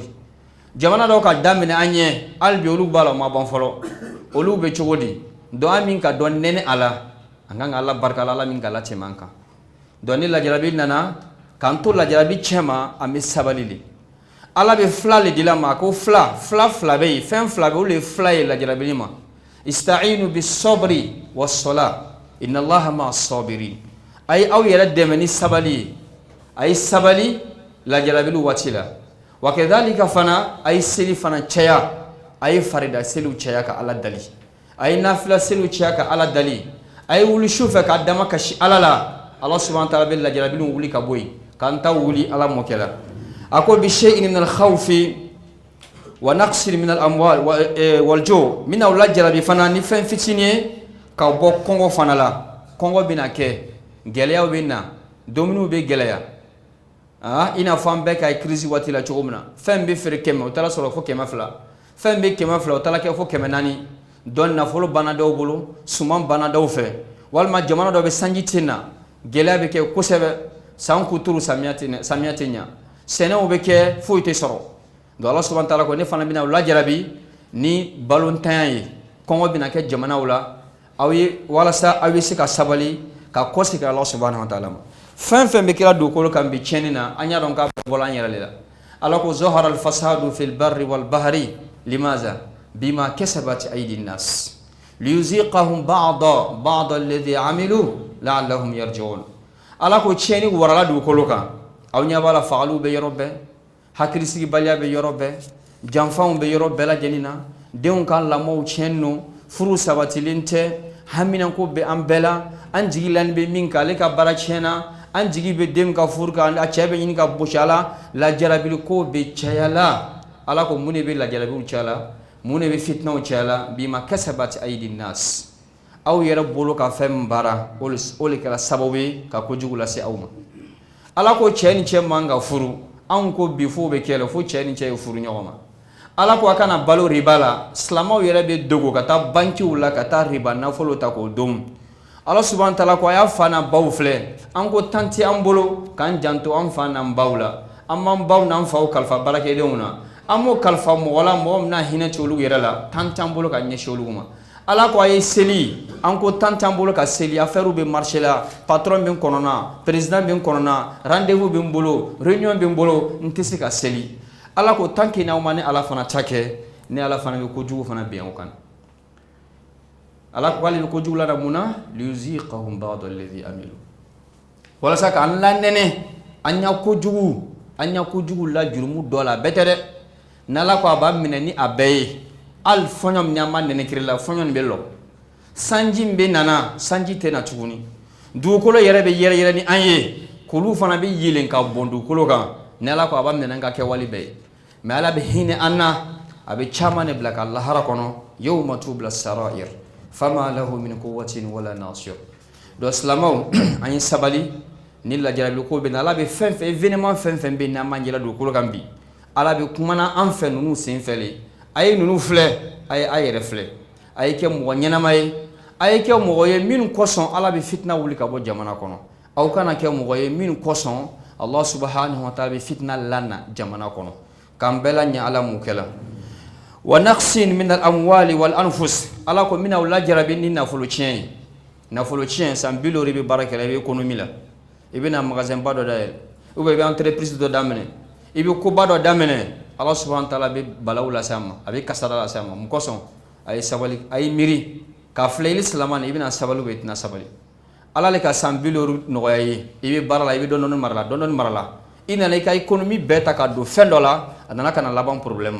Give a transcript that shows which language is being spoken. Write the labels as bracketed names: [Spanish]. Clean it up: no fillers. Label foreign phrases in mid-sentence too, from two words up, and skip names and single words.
[Bambara] Jamana dɔw ka daminɛ an ɲɛ hali bi olu b'a la o ma ban fɔlɔ, olu bɛ cogo di? Donc an min ka dɔn nɛnɛ a la, an kan ka Ala barika la, Ala min ka latɛmɛ an kan. Donc ni lajarabi nana k'an to lajarabi cɛ ma an bɛ sabali de. Ala bɛ fila le dila ma ko fila bɛ yen, fɛn fila bɛ olu ye fila ye lajarabi ma. [Arabic] استعينوا بالصبر والصلاة إن الله مع الصابرين. [Bambara] A ye aw yɛrɛ dɛmɛ ni sabali ye, a ye sabali lajarabi waati la. Wa kadhalika fana a ye seli fana caya, a ye farida seliw caya ka Ala dali, a ye nafila seliw caya ka Ala dali, a ye wuli su fɛ k'a dama kasi Ala la. [Arabic] الله سبحانه وتعالى [Bambara] bɛ lajarabi wuli ka bɔ yen k'an ta wuli Ala mɔkɛ la. A ko [Arabic] بشيء من الخوف ونقص من الأموال والجوع' [Bambara] min aw lajarabi fana ni fɛn fitinin ye ka bɔ kɔngɔ fana la. Kɔngɔ bɛna kɛ, gɛlɛyaw bɛ na, dumuniw bɛ gɛlɛya. I n'a fɔ an bɛɛ ka crise waati la cogo min na, fɛn bɛ feere 100 o taara sɔrɔ fo 200, fɛn bɛ 200 o taara kɛ fo 400, dɔn nafolo banna dɔw bolo, suman banna dɔw fɛ, walima jamana dɔ bɛ sanji tɛ na, gɛlɛya bɛ kɛ kosɛbɛ, san kuturu samiya tɛ ɲa, sɛnɛw bɛ kɛ foyi tɛ sɔrɔ. Donc [Arabic] الله سبحانه وتعالى [Bambara] ko ne fana bɛna u lajarabi ni balɔntanya ye, kɔngɔ bɛna kɛ jamanaw la, aw ye walasa aw bɛ se ka sabali ka kɔsegin [Arabic] الله سبحانه وتعالى [Bambara] ma. Fɛn fɛn bɛ kɛra dugukolo kan bi tiɲɛni na an y'a dɔn k'a bɔla an yɛrɛ de la. Ala ko [Arabic] ظهر الفساد في البر والبحر بما كسبت أيدي الناس ليذيقهم بعض الذي عملوا لعلهم يرجعون. [Bambara] Ala ko tiɲɛni warala dugukolo kan, aw ɲɛ b'a la fagaliw bɛ yɔrɔ bɛɛ, hakilisigibaliya bɛ yɔrɔ bɛɛ, janfanw bɛ yɔrɔ bɛɛ lajɛlen na, denw ka lamɔw tiɲɛni no, furu sabatilen tɛ, haminanko bɛ an bɛɛ la, an jigi lanin bɛ min kan ale ka baara tiɲɛna, an jigi bɛ den ka furu kan, a cɛ bɛ ɲini ka bosi a la, lajarabili ko bɛ caya la. Ala ko mun de bɛ lajarabiw caya la, mun de bɛ fitinaw caya la, [Arabic] بما كسبت أيدي الناس. [Bambara] Aw yɛrɛ bolo ka fɛn min baara o le kɛra sababu ye ka kojugu lase aw ma. Ala ko cɛ ni cɛ man ka furu, anw ko bi fo bɛ kɛ la fo cɛ ni cɛ ye furu ɲɔgɔn ma. Ala ko a kana balo riba la, silamɛw yɛrɛ bɛ dogo ka taa bankiw la ka taa riba nafolo ta k'o dom. [Arabic] الله سبحانه وتعالى [Bambara] ko a y'a fa n'a baw filɛ, an ko tan tɛ an bolo k'an janto an fa n'an baw la, an b'an baw n'an faw kalifa baarakɛdenw na, an m'o kalifa mɔgɔ la mɔgɔ min n'a hinɛ tɛ olu yɛrɛ la, tan t'an bolo ka ɲɛsin olu ma. Ala ko a ye seli, an ko tan t'an bolo ka seli, affaire bɛ marché la, patron bɛ n kɔnɔna, président bɛ n kɔnɔna, rendez-vous bɛ n bolo, réunion bɛ n bolo, n tɛ se ka seli. Ala ko [French] tant que [Bambara] n'aw ma ni Ala fana ta kɛ, ni Ala fana bɛ kojugu fana bin aw kan. Ala ko ale bɛ kojugu la da mun na? [Arabic] ليذيقهم بعض الذي عملوا. [Bambara] Walasa k'an lanɛnɛ, an ɲa kojugu la jurumu dɔ la, bɛɛ tɛ dɛ. N'Ala ko a b'a minɛ ni a bɛɛ ye, hali fɔɲɔ min an b'a nɛnɛ kiri la, fɔɲɔ nin bɛ lɔ. Sanji min bɛ nana, sanji tɛ na tuguni. Dugukolo yɛrɛ bɛ yɛrɛ ni an ye, k'olu fana bɛ yelen ka bɔn dugukolo kan. Ni Ala ko a b'a minɛ ka kɛ wali bɛɛ ye. Mais Ala bɛ hinɛ an na, a bɛ caman de bila ka lahara kɔnɔ, [Arabic] يوم تبلى السرائر فما له من قوة ولا ناصر. [Bambara] Donc silamɛw an ye sabali ni lajarabi ko bɛ na, Ala bɛ fɛn fɛn événement fɛn fɛn bɛ n'an man yɛlɛ dugukolo kan bi, Ala bɛ kumana an fɛ ninnu sen fɛ le. A ye ninnu filɛ, a ye a yɛrɛ filɛ, a ye kɛ mɔgɔ ɲɛnama ye, a ye kɛ mɔgɔ ye minnu kosɔn Ala bɛ fitina wuli ka bɔ jamana kɔnɔ. Aw kana kɛ mɔgɔ ye minnu kosɔn [Arabic] الله سبحانه وتعالى [Bambara] bɛ fitina lana jamana kɔnɔ. K'an bɛɛ la ɲɛ Ala m'o kɛ la. [Arabic] ونقص من الأموال والأنفس. [Bambara] Ala ko mina u lajarabi ni nafolo tiɲɛ ye. Nafolo tiɲɛ san 10 i bɛ baara kɛ la, i bɛ économie la. I bɛ na magasin ba dɔ dayɛlɛ, [French] ou bien [Bambara] i bɛ entreprise dɔ daminɛ, i bɛ koba dɔ daminɛ. [Arabic] الله سبحانه وتعالى [Bambara] bɛ balawu lase a ma, a bɛ kasara lase a ma. Mun kosɔn? A ye sabali, a ye miiri k'a filɛ i ni silamɛ i bɛna sabali [French] ou bien [Bambara] i tɛna sabali. Ala le ka san 10 nɔgɔya ye, i bɛ baara la, i bɛ dɔɔni mara la, dɔɔni mara la. I nana i ka économie bɛɛ ta ka don fɛn dɔ la, a nana ka na laban problème ma.